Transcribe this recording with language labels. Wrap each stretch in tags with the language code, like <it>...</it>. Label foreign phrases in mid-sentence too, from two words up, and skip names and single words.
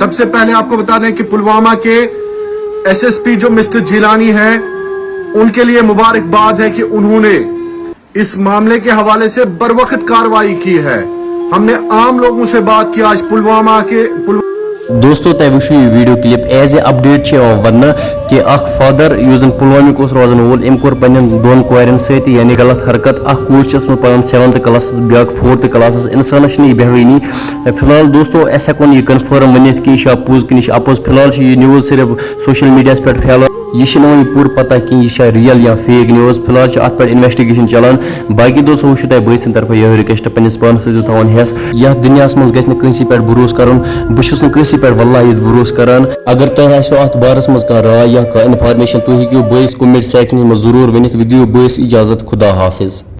<ur>سب سے پہلے آپ کو بتا دیں کہ پلوامہ کے ایس ایس پی جو مسٹر جیلانی ہیں ان کے لیے مبارکباد ہے کہ انہوں نے اس معاملے کے حوالے سے بروقت کارروائی کی ہے. ہم نے عام لوگوں سے بات کی آج پلوامہ کے</ur> <ks>دوستو تہ وچھو یہ</ks> <en>video clip as a update one</en> <ks>کہ اخ فادر یس زن پلوامک روزان وول ام کور پنن 2 کورن ست یعنی غلط حرکت اخ کور چھس پران 7th کلاسس بیاکھ 4th کلاسس انسانس یہ بہوانی فی الحال دوستو اس ہیکون یہ کنفرم ونتھ کہ یہ اپوز کہ یہ اپوز فی الحال یہ نیوز صرف</ks> <en>social media</en> <ks>پہ پھیلان یہ یہ پور پتہ کہ یہ ریئل یا</ks> <en>fake news</en> <ks>فی الحال ات پہ انویسٹیگیشن چلان. باقی دوستو وچھو تہ بھائی سند طرف یہ رکویسٹ پنس پانس تھوان ہس یتھ دنیا مز گھس نہ پہ بھروسہ کرن بہس نہ پہ واللہ بھروسہ کران. اگر تہ آسو ات بارس مز کانٛہہ راے یا کانٛہہ انفارمیشن تُہۍ ہیٚکِو بٲیِس</ks> <en>comment sections</en> <ks>مز ضرور ؤنِتھ. ودِیو بٲیِس اجازت. خدا حافظ.</ks>